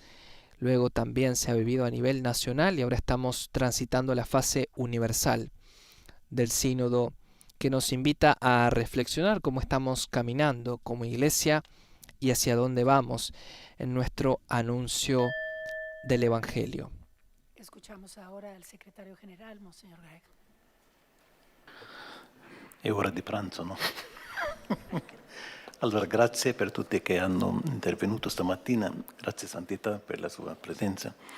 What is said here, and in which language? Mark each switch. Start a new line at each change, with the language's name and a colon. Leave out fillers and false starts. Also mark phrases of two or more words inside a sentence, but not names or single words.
Spanish: Luego también se ha vivido a nivel nacional y ahora estamos transitando la fase universal del sínodo, que nos invita a reflexionar cómo estamos caminando como iglesia y hacia dónde vamos en nuestro anuncio del Evangelio. Escuchamos ahora al secretario general, Monseñor Greg.
Italian: È ora di pranzo, no? Allora, grazie per tutti che hanno intervenuto stamattina, grazie Santità per la sua presenza.